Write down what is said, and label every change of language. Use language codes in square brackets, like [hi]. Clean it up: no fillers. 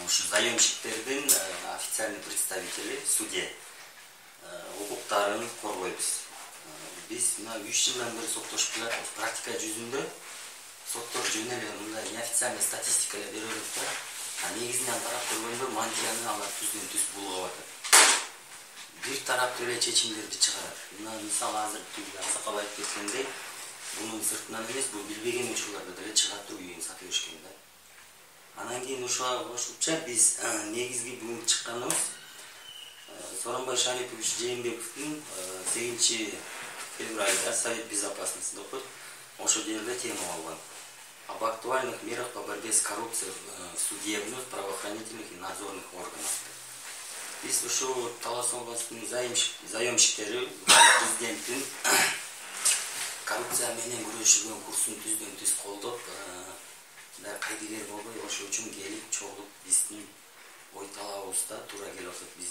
[ky] заемщиктердин [ru] официальный представители, [ky] судья укуктарын коргойбуз. Биз мына 3 жылдан бери соттошуп келатабыз. Практика жүзүндө соттор жөн эле мындай неофициальный статистика эле берилет да. Негизинен карап көргөндө мантияны алар түздөн түз булгап атат. Бир тараптуу эле чечимдерди чыгарат. Мына мисалы азыр Сакал айтып кеткендей, бунун сыртынан эмес, бул билбеген учурларда деле чыгат үйүн сатып беришкен да. Анан кийин ошого кошумча биз негизги бүгүн чыкканыбыз Сооронбай Шарипович Жээнбековдун 8 февралда Совет Безопасности допот ошол жерде тема алган. [ru] Об актуальных мерах по борьбе с коррупцией в судебных, правоохранительных и надзорных органах. [ky] Биз ошо Талас областынын заемщиктери президенттин коррупция менен күрөшүүгө курсун түздөн түз колдоп, кайдыгер болбой ошол үчүн келип чогулуп биздин ой талабыбызда туура келип атат.